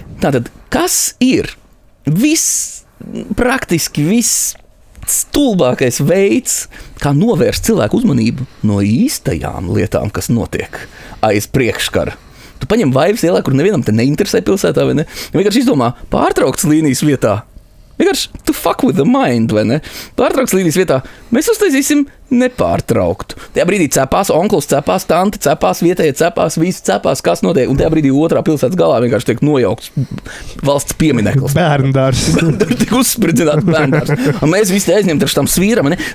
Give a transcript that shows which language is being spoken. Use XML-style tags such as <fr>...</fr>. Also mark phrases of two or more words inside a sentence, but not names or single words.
<lv>Tātad, kas ir praktiski viss stulbākais veids, kā novērst cilvēku uzmanību no īstajām lietām, kas notiek aiz priekškara? Tu paņem Vaivas ielā, kur nevienam te neinteresē pilsētā, vai ne? Vienkārši izdomā pārtrauktas līnijas vietā. Vienkārši tu</lv> <en>fuck with the mind,</en> <lv>vai ne? Pārtrauktas līnijas vietā mēs uztaisīsim nepārtrauktu. Tajā brīdī cepās onkls, cepās tante, cepās vietējie, cepās visi, cepās, kas notiek. Un tajā brīdī otrā pilsētas galā vienkārši tiek nojaukts valsts piemineklis. Bērndārs. Tik uzspridzināts bērndārs. Un mēs visi aizņemt ar šitām svīram, ne?</lv>